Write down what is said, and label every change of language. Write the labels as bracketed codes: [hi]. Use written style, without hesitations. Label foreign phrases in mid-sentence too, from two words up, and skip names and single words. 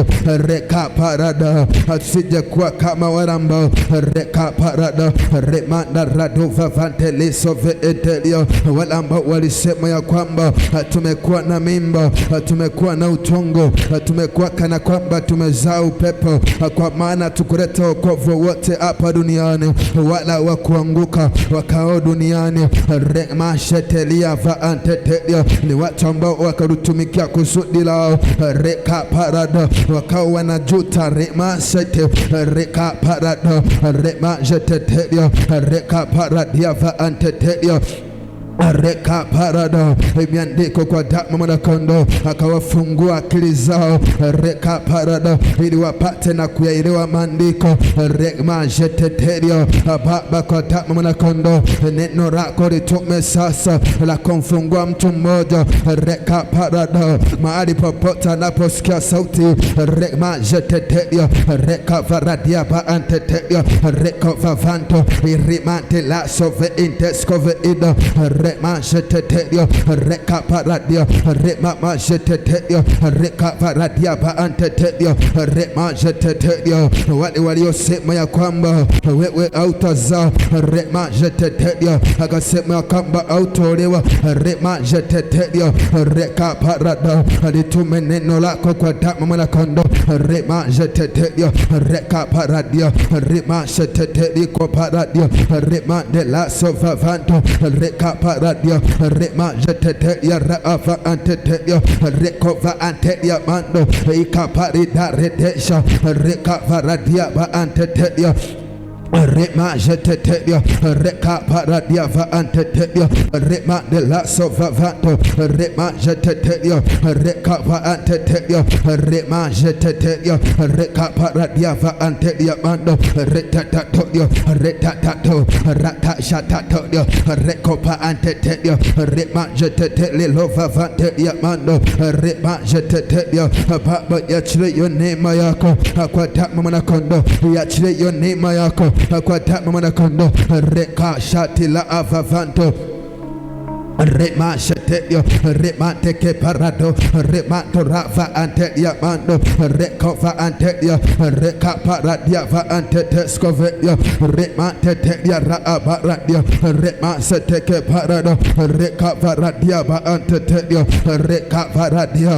[sw] Reka parada asije kuwa kama wale ambao reka parada rema na radova vanteliso veetelia, wale ambao walisema ya kwamba tumekuwa na mimba, tumekuwa na utongo, tumekuwa kana kwamba tumezaa upepo, kwa maana tukuleta wokovu wote hapa duniani, wala wakuanguka wakao duniani. Rema shetelia vaantetelia ni watu ambao wakarutumikia kusudi lao. Reka parada wakao wanajuta. Rema sete reka parada rema jetetelia reka paradia vaantetelia reka parada. Imeandikwa kwa damu Mwana-Kondoo akawafungua akili zao. Reka parada ili wapate na kuyaelewa maandiko. Rema jeteteria. Baba, kwa damu Mwana-Kondoo neno lako litume sasa la kumfungua mtu mmoja. Reka parada mahali popote anaposikia sauti. Rema jeteteria reka varadia baanteteria reka vavanto irimante la sove inteskove ida rema jeteteria reka paradia rema majeteteria reka paradia baanteteria rema jeteteria. Wale waliosema ya kwamba wewe hautazaa, rema jeteteria akasema ya kwamba hautolewa. Rema jeteteria reka parada alitume neno lako kwa damu Mwana-Kondoo. Rema jeteteria reka paradia rema jeteteria kwa paradia rema de la sovavanto reka paradia rema jeteteria raava anteteria rekova anteria mando ikaparida redesha reka paradia ba anteteria rema jeteteria reka paradia vaanteteria rema de la sovavanto rema jeteteria reka vaanteteria rema jeteteria reka paradia vaanteria mando retatatoria retatato ratashatatoria rekopa anteteria rema jeteteria lovavanteria mando rema jeteteria. Baba, yachilie hiyo neema yako kwa damu Mwana-Kondoo, yachilie hiyo neema yako kwa damu Mwana-Kondoo. Reka shati la avavanto rema sheteria rema teke parado rema torava anteria mando rekova anteria reka paradia va antetescoveria rema teteria raabaradia rema seteke parado reka varadia va anteteria reka varadia.